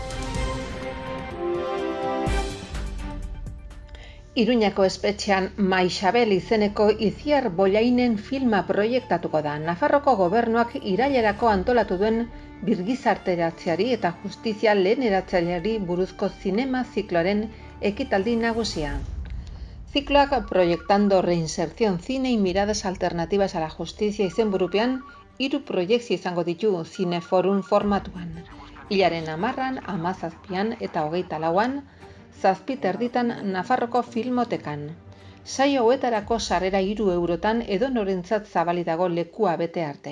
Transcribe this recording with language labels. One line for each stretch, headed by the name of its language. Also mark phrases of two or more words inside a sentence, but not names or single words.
Basque: Iruñako espetxean Maixabel izeneko Itziar Bollainen filma proiektatuko da. Nafarroko gobernuak irailerako antolatu duen birgizarteratzeari eta justizia leheneratzaileari buruzko zinema zikloaren ekitaldi nagusia. Zikloak Proyectando Reinserción Cine y Miradas Alternativas a la Justicia izenburupean 3 proiekzio izango ditu Zineforum formatuan. Hilaren 10an, 17an eta 24an, 7:30 Nafarroko Filmotekan. Saio hauetarako sarrera 3 eurotan edonorentzat zabalik dago lekua bete arte.